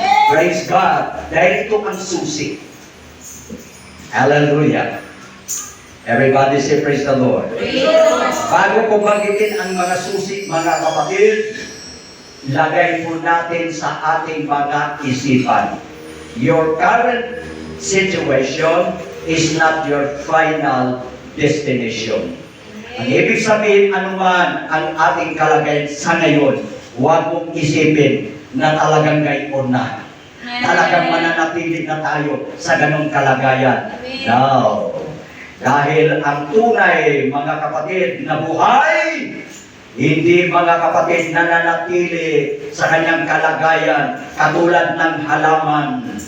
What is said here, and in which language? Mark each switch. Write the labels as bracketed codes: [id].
[en] Praise God! [tl] Dahil ito ang susi. Hallelujah! [en] Everybody say praise the Lord. [tl] Bago ko banggitin ang mga susi, mga kapatid, lagay po natin sa ating mga isipan. [en] Your current situation is not your final destination. [tl] Ang ibig sabihin, anuman ang ating kalagayan sa ngayon, huwag mong isipin na talagang gayon na. Talagang mananatili na tayo sa ganong kalagayan. [en] No. [tl] Dahil ang tunay, mga kapatid, na buhay, hindi, mga kapatid, nananatili sa kanyang kalagayan katulad ng halaman.